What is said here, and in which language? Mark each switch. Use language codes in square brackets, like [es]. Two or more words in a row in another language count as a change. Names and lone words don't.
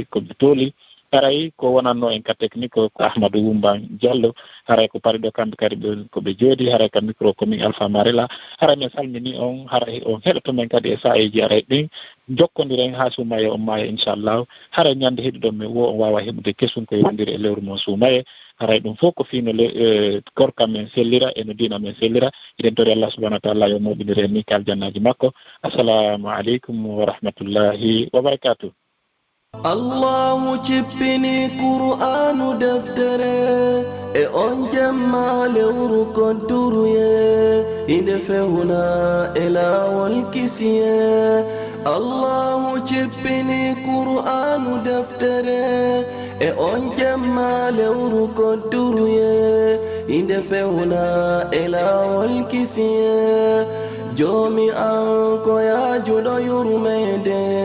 [ff] ko ɓe tooli haray ko wonanno en ka technique ko Ahmadou Wumban Diallo haray ko pari ɗo kamɓe kadi ko ɓe jooɗi haray ka micro komin Alpha Marela haray min salmini on haray on heɗoto men kadi e saeji aray ɗin jokkodiren ha suumaye on maayo inchallahu haray ñande heɗiɗon min wo on wawa heɓude kesum ko yewdiri e lewru mon suumaye haray ɗum fof ko fino korka men sellira e no dina men sellira eɗen tori Allah [ar] سبحانه وتعالى [ff] yo moɓidire ni kal jannaji makko [ar] السلام عليكم ورحمة الله وبركاته. [ff] Allahu jibbini Qur'anu deftere e on jemma lewru konturuye inde fewna e lawol kisiye Allahu jibbini Qur'anu deftere e on jemma lewru konturuye inde fewna e lawol kisiye jomi an ko yajuɗo yurmede